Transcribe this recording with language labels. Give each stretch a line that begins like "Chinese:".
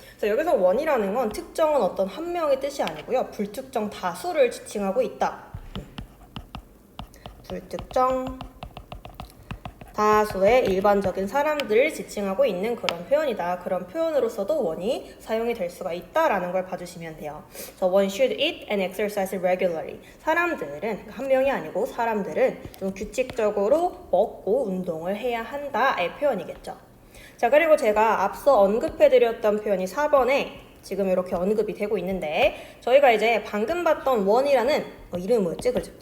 Korean: 그래서 여기서 one이라는 건 특정한 어떤 한 명의 뜻이 아니고요. 불특정 다수를 지칭하고 있다. 불특정 다수의 일반적인 사람들을 지칭하고 있는 그런 표현이다. 그런 표현으로서도 one이 사용이 될 수가 있다라는 걸 봐주시면 돼요.
English: So one should eat and exercise regularly.
Korean: 사람들은 한 명이 아니고 사람들은 좀 규칙적으로 먹고 운동을 해야 한다의 표현이겠죠. 자, 그리고 제가 앞서 언급해드렸던 표현이 4번에 지금 이렇게 언급이 되고 있는데 저희가 이제 방금 봤던 one이라는 이름이 뭐였지? 그렇지.